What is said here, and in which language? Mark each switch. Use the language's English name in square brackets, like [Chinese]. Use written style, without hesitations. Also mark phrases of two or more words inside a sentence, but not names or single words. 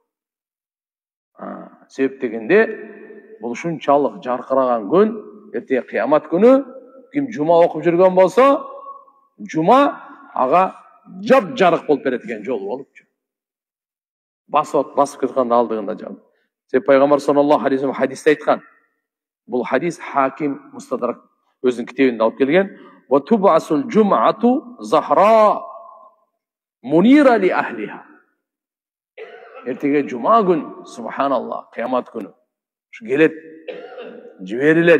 [Kyrgyz] Себеп дегенде бул ушунчалык жаркыраган күн, эрте кыямат күнү ким жума окуп жүргөн болсо, жума ага жап жарык болуп берет экен, жол болупчу. Басып кетканда алдыгында жап. Себеп пайгамбар [Arabic] صلى الله عليه وسلم [Kyrgyz] хадисте айткан. Бул хадис Хаким Мустадрак өзүнүн китебинде алып келген. [Arabic] وتبعث الجمعة زهراء منيرة لأهلها. [Kyrgyz] Эртеге жума күн, субханаллах, кыямат күнү. Ушу келет, жиберилет.